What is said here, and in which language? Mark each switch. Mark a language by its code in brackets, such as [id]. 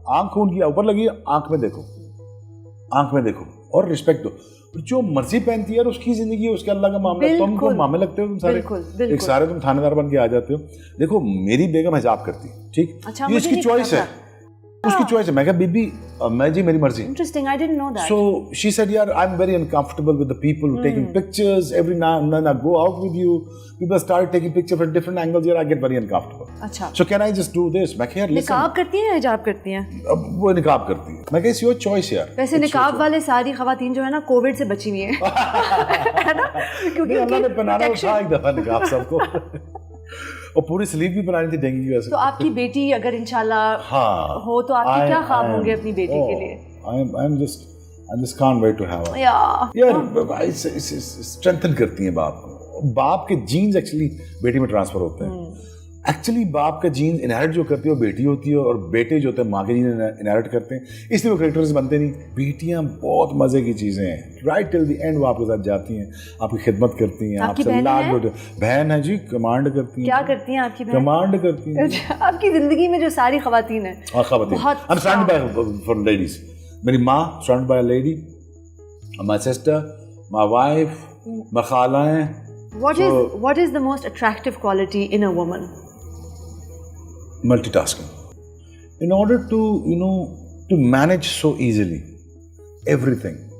[ur] آنکھ ان کی اوپر لگی ہے, آنکھ میں دیکھو, آنکھ میں دیکھو اور رسپیکٹ دو. جو مرضی پہنتی ہے اس کی زندگی, اس کے اللہ کا معاملہ, تم کو معاملے لگتے ہو تم سارے ایک سارے, تم تھانے دار بن کے آ جاتے ہو. دیکھو میری بیگم حجاب کرتی, ٹھیک, یہ اس کی چوائس ہے, اس کی چوائس ہے. میں کہا بی بی میں جی میری مرضی. [en] Interesting, I didn't know that. So she said, "Yeah, I'm very uncomfortable with the people taking pictures every now and then. I go out with you, people start taking pictures from different angles. Yeah, I get very uncomfortable. [ur] اچھا, [en] So can I just do this?" [ur] میں کہا یار [en] listen, [ur] نقاب کرتی ہیں یا حجاب کرتی ہیں؟ اب وہ نقاب کرتی ہے. میں کہا [en] it's your choice [ur] یار. ویسے نقاب والے ساری خواتین جو ہے نا کووڈ سے بچی ہوئی ہیں, ہے نا, کیونکہ اللہ نے پہنانا تھا ایک دفعہ نقاب سب کو, اور پوری سلیو بھی بنانی تھی ڈینگی کی وجہ سے. تو آپ کی بیٹی اگر انشاءاللہ ہو تو آپ کے کیا خواب ہوں گے اپنی بیٹی کے لیے؟ [en] I just can't wait to have her. [ur] یار اسٹرینتھن کرتی ہیں باپ کو. باپ کے جینز ایکچولی بیٹی میں ٹرانسفر ہوتے ہیں. ایکچولی باپ کا جین انہیرٹ جو کرتی ہے وہ بیٹی ہوتی ہے, اور بیٹے جو ہوتے ہیں ماں کے جین انہیرٹ کرتے ہیں, اس لیے وہ کریکٹرز بنتے نہیں. بیٹیاں بہت مزے کی چیزیں ہیں, [en] right till the end [ur] وہ آپ کے ساتھ جاتی ہیں, آپ کی خدمت کرتی ہیں, آپ سے لاکھ بہن ہے جی, کمانڈ کرتی ہیں. کیا کرتی ہیں آپ کی بہن؟ کمانڈ کرتی ہیں. آپ کی زندگی میں جو ساری خواتین ہیں, [en] I'm surrounded by from ladies. [ur] میری ماں [en] surrounded by a lady, my sister, my wife, my [ur] خالہ ہیں. [en] What is the most attractive quality in a woman? Multitasking. In order to, to manage so easily everything.